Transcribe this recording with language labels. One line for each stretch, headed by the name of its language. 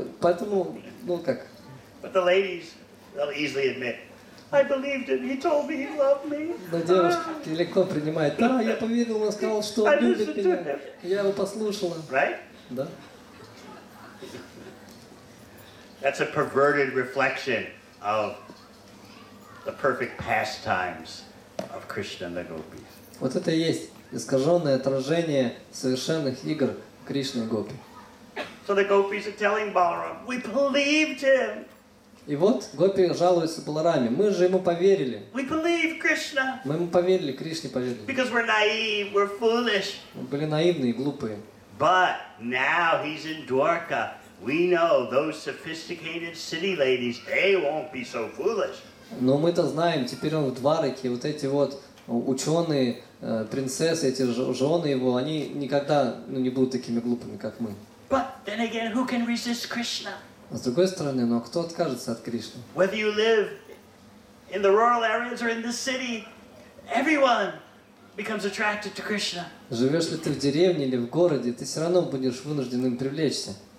Russian: Поэтому, как.
English: But the ladies, they'll easily admit, I believed him. He told me he loved me.
Russian: Но девушки легко принимают. Да, я поверил, он сказал, что он любит меня. Я его послушала.
English: Right?
Russian: Да.
English: That's a perverted reflection of the perfect pastimes of Krishna and the gopis.
Russian: Вот это и есть искаженное отражение совершенных игр Кришны и Гопи.
English: So the gopis are telling Balaram, we believed him.
Russian: И вот Гопи жалуются Балараме. Мы же ему поверили.
English: We believe Krishna.
Russian: Мы ему поверили, Кришне поверили.
English: Because we're naive, we're foolish.
Russian: Мы были наивные и глупые.
English: But now he's in Dwarka. We know those sophisticated city ladies, they won't be so foolish.
Russian: Но мы-то знаем, теперь он в Двараке, вот эти вот ученые, принцессы, эти жены его, они никогда не будут такими глупыми, как мы.
English: But then again, who can resist Krishna?
Russian: А с другой стороны, но кто откажется от Кришны?
English: Whether you live in the rural areas or in the city, everyone becomes attracted to Krishna.
Russian: Живешь ли ты в деревне или в городе, ты все равно будешь вынужден им привлечься.